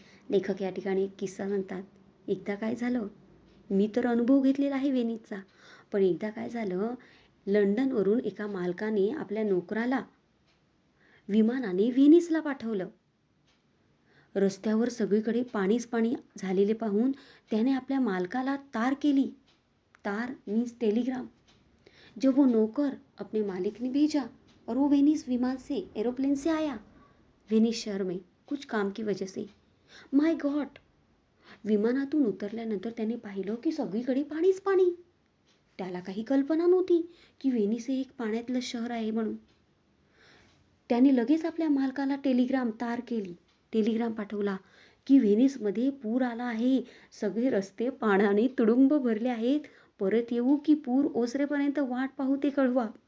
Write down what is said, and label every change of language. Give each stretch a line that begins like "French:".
Marathi: लेखक या ठिकाणी एक किस्सा सांगतात. एकदा काय झालं, मी तर अनुभव घेतलेला आहे व्हेनिसचा, पण एकदा काय झालं, लंडनवरून एका मालकाने आपल्या नोकराला विमानाने व्हेनिसला पाठवलं. रस्त्यावर सगळीकडे पाणीच पाणी झालेले पाहून त्याने आपल्या मालकाला तार केली. तार मीन्स टेलीग्राम.
Hindi: जब वो नौकर अपने मालिक ने भेजा और वो वेनिस विमान से, एरोप्लेन से आया व्हेनिस शहर में कुछ काम की वजह से.
Marathi: माय गॉड, विमानातून उतरल्यानंतर त्याने पाहिलं की सगळीकडे पाणीच पाणी. त्याला काही कल्पना नव्हती की व्हेनिस हे एक पाण्यातलं शहर आहे म्हणून. त्याने लगेच आपल्या मालकाला तार केली, टेलिग्राम पाठवला की व्हेनिसमध्ये पूर आला आहे, सगळे रस्ते पाण्याने तुडुंब भरले आहेत, परत येऊ की पूर ओसरेपर्यंत वाट पाहू ते कळवा.